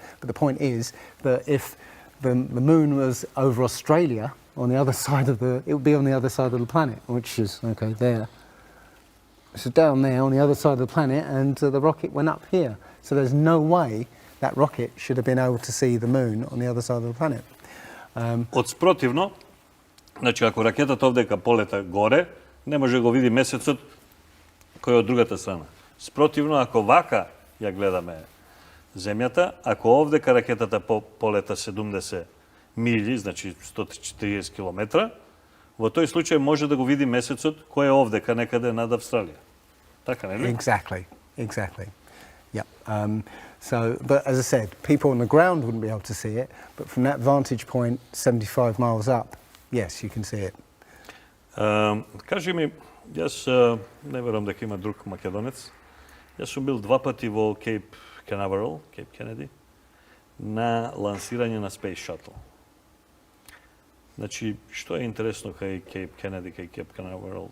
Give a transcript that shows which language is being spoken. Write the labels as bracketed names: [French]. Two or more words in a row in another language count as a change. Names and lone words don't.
[English] But the point is that if the moon was over Australia, on the other side of it would be on the other side of the planet, which is, okay, there. So down there on the other side of the planet, and the rocket went up here. So there's no way that rocket should have been able to see the moon on the other side of the planet. [Macedonian] Спротивно, значи ако ракетата овдека полета горе, не може го види месецот кој е од другата страна. Спротивно, ако вака ја гледаме земјата, ако овдека ракетата полета 70 милји, значи 140 километра, во тој случај може да го види месецот кој е овдека некаде над Австралија. Така, нели? [English] Exactly. Yep. But as I said, people on the ground wouldn't be able to see it, but from that vantage point, 75 miles up, yes, you can see it. [Macedonian] Кажи ми, јас не верувам дека има друг македонец. Јас сум бил 2 пати во Кейп Канаверал, Кейп Кенеди, на лансирање на [English] Space Shuttle. [Macedonian] Значи, што е интересно кај Кейп Кенеди, кај Кейп Канаверал?